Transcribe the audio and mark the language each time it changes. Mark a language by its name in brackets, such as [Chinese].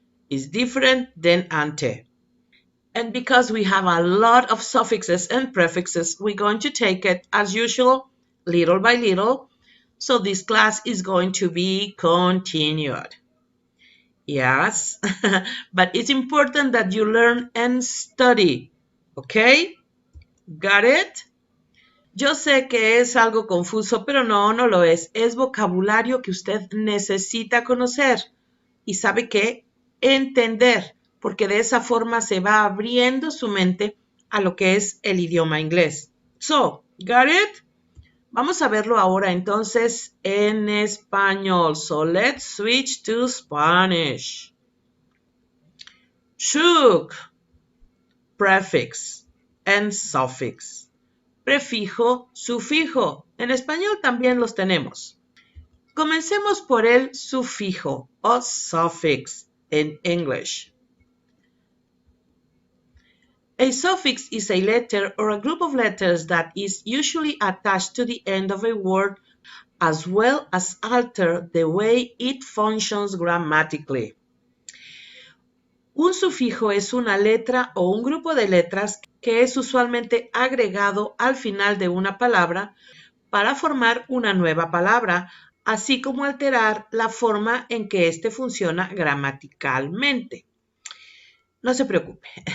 [English] Is different than ante. And because we have a lot of suffixes and prefixes, we're going to take it as usual, little by little. So this class is going to be continued. Yes, but it's important that you learn and study. ¿Ok? Got it? [Spanish] Yo sé que es algo confuso, pero no lo es. Es vocabulario que usted necesita conocer. Y sabe qué, entender, porque de esa forma se va abriendo su mente a lo que es el idioma inglés. [English] So, got it? [Spanish] Vamos a verlo ahora entonces en español. [English] So, let's switch to Spanish. Shook, prefix and suffix. [Spanish] Prefijo, sufijo. En español también los tenemos. Comencemos por el sufijo o [English] suffix in English. A suffix is a letter or a group of letters that is usually attached to the end of a word as well as alter the way it functions grammatically. [Spanish] Un sufijo es una letra o un grupo de letras que es usualmente agregado al final de una palabra para formar una nueva palabra, así como alterar la forma en que éste funciona gramaticalmente. No se preocupe.